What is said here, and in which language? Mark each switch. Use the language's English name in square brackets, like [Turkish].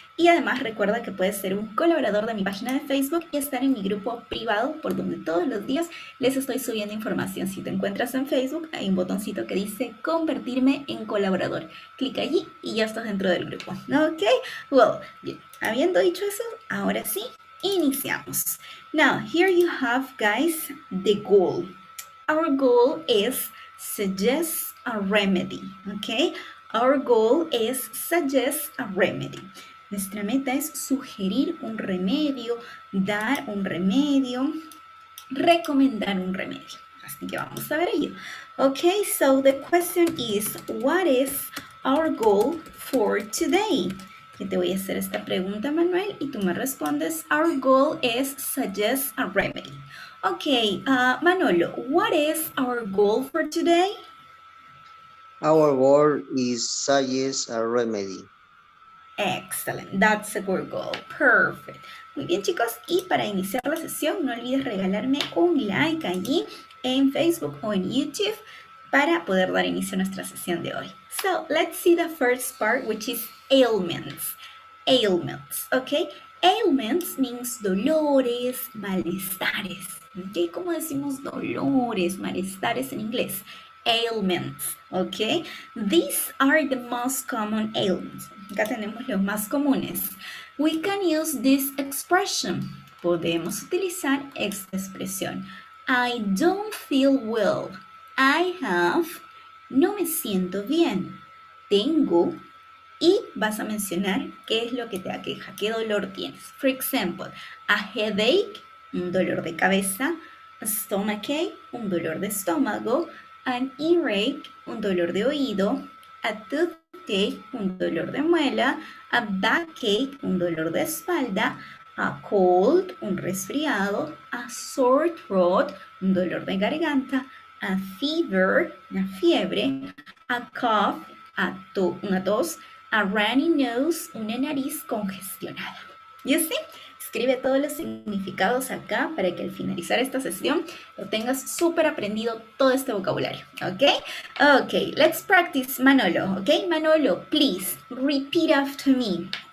[Spanish] Y además recuerda que puedes ser un colaborador de mi página de Facebook y estar en mi grupo privado por donde todos los días les estoy subiendo información. Si te encuentras en Facebook, hay un botoncito que dice convertirme en colaborador. Clica allí y ya estás dentro del grupo. [English] Ok, well, [Spanish] bien. Habiendo dicho eso, ahora sí, iniciamos. [English] Now, here you have, guys, the goal. Our goal is suggest a remedy, okay? Our goal is suggest a remedy. [Spanish] Nuestra meta es sugerir un remedio, dar un remedio, recomendar un remedio. Así que vamos a ver ello. [English] Okay, so the question is, what is our goal for today? [Spanish] Que te voy a hacer esta pregunta, Manuel, y tú me respondes, [English] our goal is suggest a remedy. Okay, Manolo, what is our goal for today? Our goal is suggest a remedy. Excellent, that's a good goal. Perfect. [Spanish] Muy bien, chicos, y para iniciar la sesión, no olvides regalarme un like allí en Facebook o en YouTube para poder dar inicio a nuestra sesión de hoy. [English] So, let's see the first part, which is ailments. Ailments, okay? Ailments means [Spanish] dolores, malestares. Okay, ¿cómo decimos dolores, malestares en inglés? [English] Ailments, okay? These are the most common ailments. [Spanish] Acá tenemos los más comunes. [English] We can use this expression. [Spanish] Podemos utilizar esta expresión. [English] I don't feel well. I have. [Spanish] No me siento bien. Tengo. Y vas a mencionar qué es lo que te aqueja, qué dolor tienes. [English] For example, a headache, [Spanish] un dolor de cabeza, [English] a stomachache, [Spanish] un dolor de estómago, [English] an earache, [Spanish] un dolor de oído, [English] a toothache, [Spanish] un dolor de muela, [English] a backache, [Spanish] un dolor de espalda, [English] a cold, [Spanish] un resfriado, [English] a sore throat, [Spanish] un dolor de garganta, [English] a fever, [Spanish] una fiebre, [English] a cough, [Spanish] una tos, [English] a runny nose, [Spanish] una nariz congestionada. ¿Y así? Escribe todos los significados acá para que al finalizar esta sesión lo tengas súper aprendido todo este vocabulario, ¿ok? [English] Ok, let's practice Manolo, ¿ok? Manolo, please repeat after me.